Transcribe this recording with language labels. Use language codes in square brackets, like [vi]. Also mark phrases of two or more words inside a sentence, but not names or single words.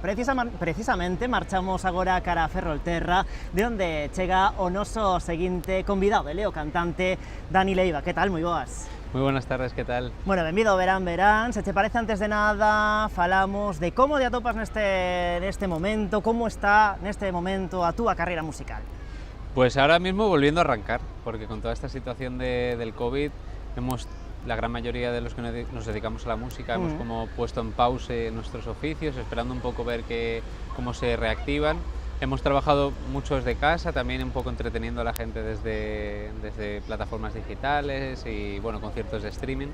[gl] Precisamente marchamos agora cara a Ferrolterra, de onde chega o noso seguinte convidado, o cantante Dani Leiva. Que tal? Moi boas. [es] Moi buenas tardes, que tal? [gl] Bueno, benvido ao Verán Verán. Se te parece, antes de nada, falamos de como te atopas neste momento, como está neste momento a túa carreira musical. [es] Pues ahora mismo volviendo a arrancar, porque con toda esta situación del COVID, la gran mayoría de los que nos dedicamos a la música, hemos como puesto en pause nuestros oficios, esperando un poco ver cómo se reactivan. Hemos trabajado mucho desde casa, también un poco entreteniendo a la gente desde plataformas digitales y bueno, conciertos de streaming.